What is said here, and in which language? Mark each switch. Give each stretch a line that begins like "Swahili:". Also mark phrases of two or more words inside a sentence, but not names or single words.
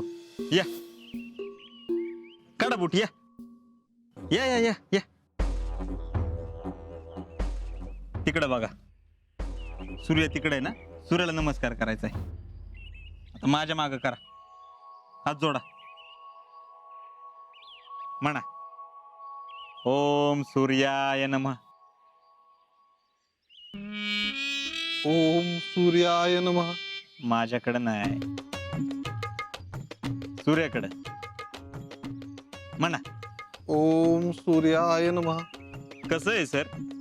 Marathi: या, काढा बुट. या या या या या. तिकडे बघा, सूर्य तिकडे आहे ना, सूर्याला नमस्कार करायचा आहे. आता माझ्या मागं करा, हात जोडा, म्हणा
Sanskrit: ओम सूर्याय नमः. ओम सूर्याय नमः.
Marathi: माझ्याकडे नाही, सूर्याकडे म्हणा.
Sanskrit: ओम सूर्याय नमः.
Marathi: कसं आहे सर?